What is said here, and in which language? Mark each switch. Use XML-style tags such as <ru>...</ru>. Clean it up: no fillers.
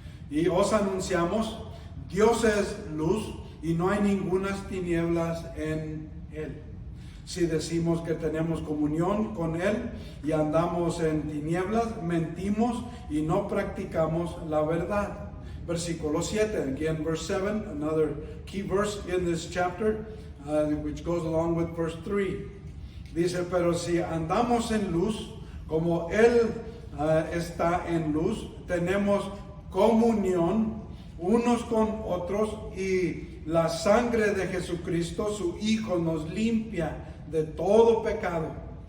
<es>Y os anunciamos, Dios es luz y no hay ningunas tinieblas en Él. Si decimos que tenemos comunión con Él y andamos en tinieblas, mentimos y no practicamos la verdad.</es> <en>Versículo 7, again verse 7, another key verse in this chapter, which goes along with verse 3.</en> <es>Dice, pero si andamos en luz, como Él está en luz, tenemos comunión unos con otros, y la sangre de Jesucristo, su Hijo, nos limpia de todo pecado.</es>